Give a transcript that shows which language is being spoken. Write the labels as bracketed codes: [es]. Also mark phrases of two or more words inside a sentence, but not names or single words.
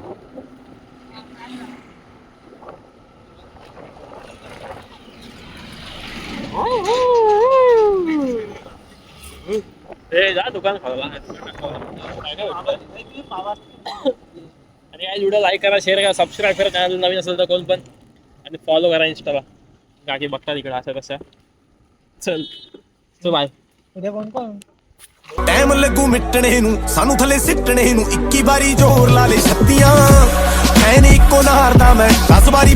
[mr] जा दुकान खावा आणि या व्हिडिओ लाईक करा शेअर करा सबस्क्राईब करा चॅनल नवीन असेल तर कोण पण आणि फॉलो करा इंस्टाला गाठी बघता तिकडे असं कसं चल बाय उद्या कोण कोण [pa] ਟਾਈਮ ਲੱਗੂ ਮਿਟਣੇ ਨੂੰ ਸਾਨੂੰ ਥੱਲੇ ਸਿੱਟਣੇ ਨੂੰ 21 ਵਾਰੀ ਜ਼ੋਰ ਲਾ ਲੈ ਛੱਤੀਆਂ ਐ ਨੀ ਇੱਕੋ ਨਾਰ ਦਾ ਮੈਂ 10 ਵਾਰੀ